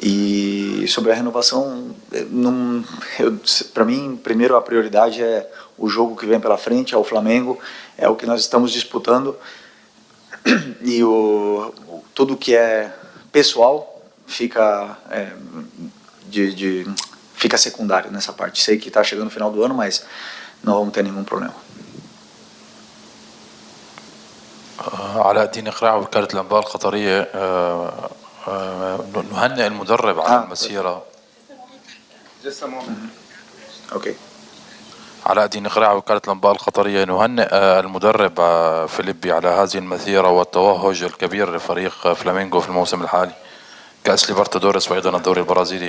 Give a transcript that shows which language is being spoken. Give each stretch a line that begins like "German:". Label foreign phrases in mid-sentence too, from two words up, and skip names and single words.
Portuguese: E sobre a renovação, para mim, primeiro a prioridade é o jogo que vem pela frente, é o Flamengo, é o que nós estamos disputando, e tudo que é pessoal fica, fica secundário nessa parte. Sei que está chegando no final do ano, mas não vamos ter nenhum problema.
Arabic: علاء الدين إقراع وكالة الأنباء القطرية نهنئ المدرب على المسيرة. Okay. علاء الدين إقراع وكالة الأنباء القطرية نهنئ المدرب فيليبي على هذه المسيرة والتوهج الكبير لفريق فلامينغو في الموسم الحالي كأس ليبرتادوريس وأيضا الدوري البرازيلي.